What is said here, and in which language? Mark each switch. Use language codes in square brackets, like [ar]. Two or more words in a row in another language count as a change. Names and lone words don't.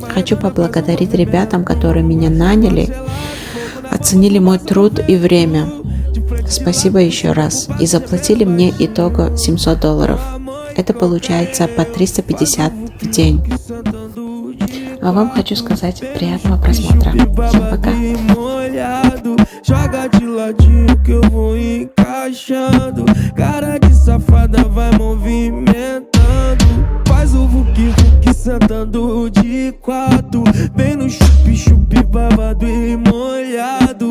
[ru] Хочу поблагодарить ребятам, которые меня наняли, оценили мой труд и время. Спасибо еще раз. И заплатили мне итого $700. Это получается по 350 в день. А вам хочу сказать приятного просмотра. Всем пока. [pt] Joga de ladinho que eu vou encaixando. Cara de safada vai movimentando. Faz o vuki-vuki sentando de quatro. Vem no chup-chup babado e molhado.